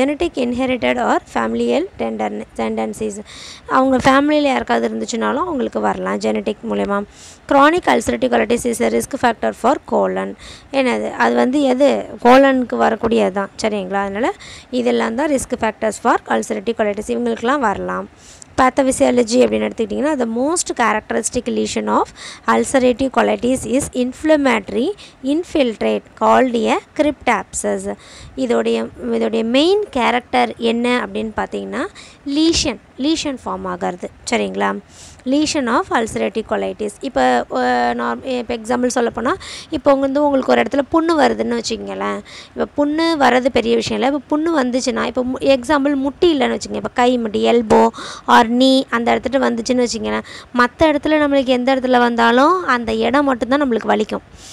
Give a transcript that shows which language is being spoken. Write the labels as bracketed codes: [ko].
[en] genetic inherited or familial tendencies, [ta] அவங்க ஃபேமிலியில் யாருக்காவது இருந்துச்சுனாலும் அவங்களுக்கு வரலாம் ஜெனட்டிக் மூலமா. [en] Chronic ulcerative colitis is a risk factor for colon. [ta] என்னது அது வந்து எது கோலனுக்கு வரக்கூடியது தான். சரிங்களா? அதனால் இதெல்லாம் தான் risk factors for ulcerative colitis, இவங்களுக்கெல்லாம் வரலாம். [en] pathophysiology [ta] அப்படின்னு எடுத்துக்கிட்டிங்கன்னா [en] the most characteristic lesion of ulcerative colitis is inflammatory infiltrate called a crypt abscess. [ta] இதோடைய மெயின் கேரக்டர் என்ன அப்படின்னு பார்த்தீங்கன்னா லீஷன் ஃபார்ம் ஆகிறது. சரிங்களா? Lesion of ulcerative colitis. இப்போ எக்ஸாம்பிள் சொல்லப்போனால் இப்போ உங்களுக்கு ஒரு இடத்துல புண்ணு வருதுன்னு வச்சுக்கங்களேன். இப்போ புண்ணு வர்றது பெரிய விஷயம் இல்லை. இப்போ புண்ணு வந்துச்சுன்னா, இப்போ எக்ஸாம்பிள் முட்டி இல்லைன்னு வச்சுக்கோங்க, இப்போ கை முட்டி, எல்போ ஆர் நீ அந்த இடத்துல வந்துச்சுன்னு வச்சுக்கங்களேன், மற்ற இடத்துல நம்மளுக்கு எந்த இடத்துல வந்தாலும் அந்த இடம் மட்டும்தான் நம்மளுக்கு வலிக்கும்.